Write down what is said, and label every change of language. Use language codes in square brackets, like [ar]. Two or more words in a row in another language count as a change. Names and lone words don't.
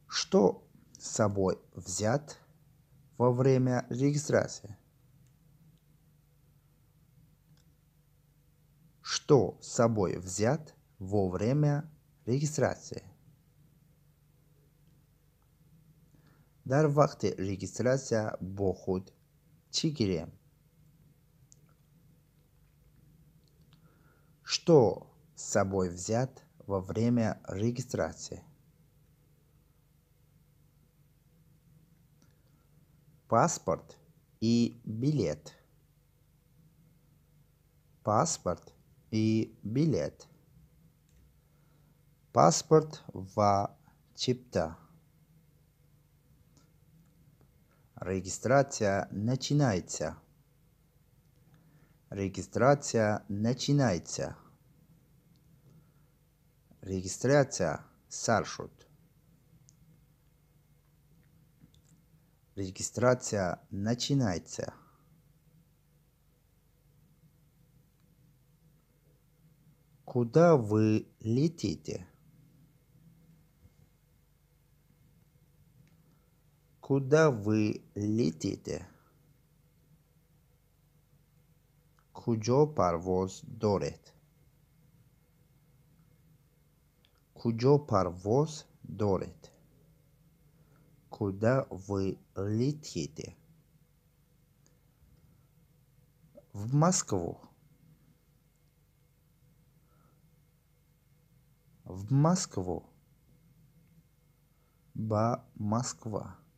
[ru] Что с собой взять во время регистрации? Что с собой взять во время регистрации? [tg] Дар вақти регистрация бо худ чӣ гирем? [ru] Что с собой взять во время регистрации? Паспорт и билет. Паспорт и билет. [tg] Паспорт ва чипта. [ru] Регистрация начинается. Регистрация начинается. [tg] Регистрация саршуд. [ru] Регистрация начинается. Куда вы летите? Куда вы летите? [tg] Куҷо парвоз доред? Куҷо парвоз доред? [ru] Куда вы летите? В Москву. В Москву. [tg] Ба Москва.